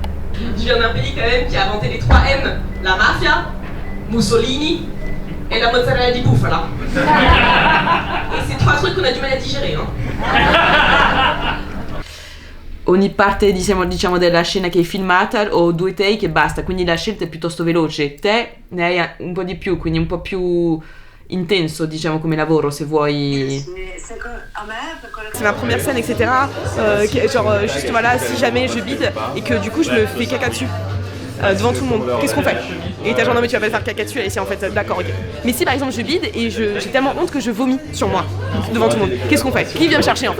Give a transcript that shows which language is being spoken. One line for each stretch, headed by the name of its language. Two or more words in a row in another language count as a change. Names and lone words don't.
French: Je viens d'un pays quand même qui a inventé les 3 M. La mafia, Mussolini et la
Italian: mozzarella di bufala.
French: Et c'est 3 trucs qu'on a du mal à digérer, hein.
Italian: Ogni parte diciamo della scena che è filmata ho 2 take e basta, quindi la scelta è piuttosto veloce. Te ne hai un po' di più, quindi un po' più intenso diciamo come lavoro se vuoi.
French: C'est ma première scène, etc. Genre juste voilà, si jamais je bide et que du coup je me fais caca dessus devant tout le monde, qu'est-ce qu'on fait? Et t'as genre non mais tu vas pas te faire caca dessus, et c'est en fait d'accord, ok. Mais si par exemple je bide et j'ai tellement honte que je vomis sur moi devant tout le monde, qu'est-ce qu'on fait? Qui vient me chercher en fait?